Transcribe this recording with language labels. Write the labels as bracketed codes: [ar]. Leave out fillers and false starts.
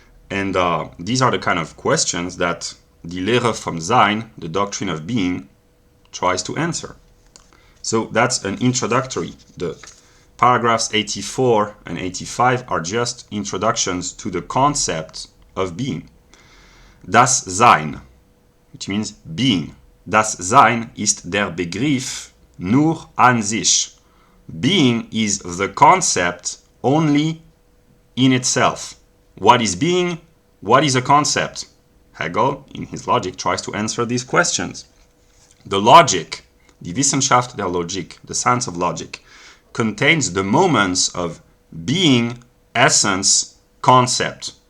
[en] And these are the kind of questions that Die Lehre vom Sein, the Doctrine of Being, tries to answer. So that's an introductory. The paragraphs 84 and 85 are just introductions to the concept of being. Das Sein, which means being. [de] Das Sein ist der Begriff nur an sich. [en] Being is the concept only in itself. What is being? What is a concept? Hegel, in his logic, tries to answer these questions. The logic, die Wissenschaft der Logik, the science of logic, contains the moments of being, essence, concept.